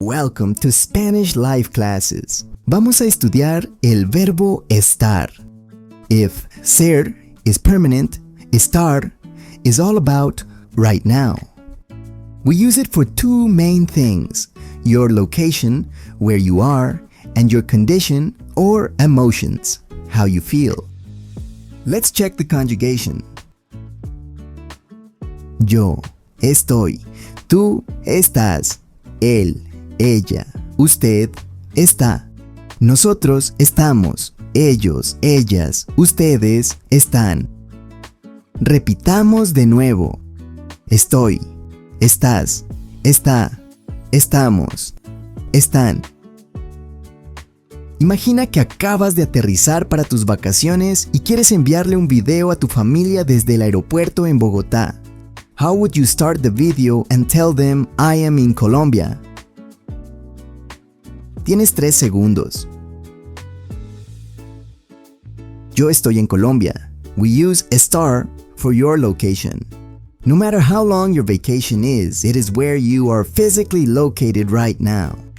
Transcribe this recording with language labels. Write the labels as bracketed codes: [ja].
[en] Welcome to Spanish Live Classes. [es] Vamos a estudiar el verbo estar. [en] If ser is permanent, estar is all about right now. We use it for two main things: your location, where you are, and your condition or emotions, how you feel. Let's check the conjugation. [es] Yo estoy, tú estás, él, ella, usted está. Nosotros estamos, ellos, ellas, ustedes están. Repitamos de nuevo. Estoy, estás, está, estamos, están. Imagina que acabas de aterrizar para tus vacaciones y quieres enviarle un video a tu familia desde el aeropuerto en Bogotá. [en] How would you start the video and tell them I am in Colombia? [es] Tienes 3 segundos. Yo estoy en Colombia. [en] We use estar for your location. No matter how long your vacation is, it is where you are physically located right now.